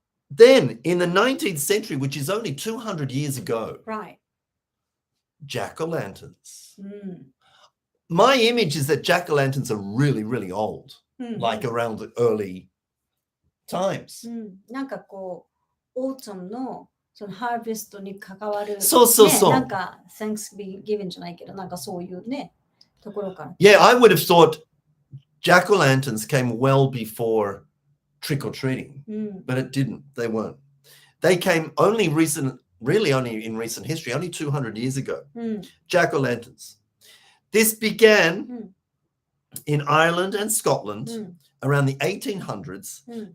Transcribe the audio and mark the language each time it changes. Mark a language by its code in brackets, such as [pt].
[en] Then in the 19th century, which is only 200 years ago, right, jack-o'-lanterns. My image is that jack-o'-lanterns are really, really old, like around the early times. [ja] なんかこう、autumn のそのハーベストに関わる、そう。なんか Thanksgiving じゃないけど、なんかそういうね、ところから。 [en] Yeah, I would have thought jack-o'-lanterns came well before trick-or-treating, but it didn't. They weren't. They came only in recent history, only 200 years ago. Jack-o'-lanterns. This began in Ireland and Scotland around the 1800s.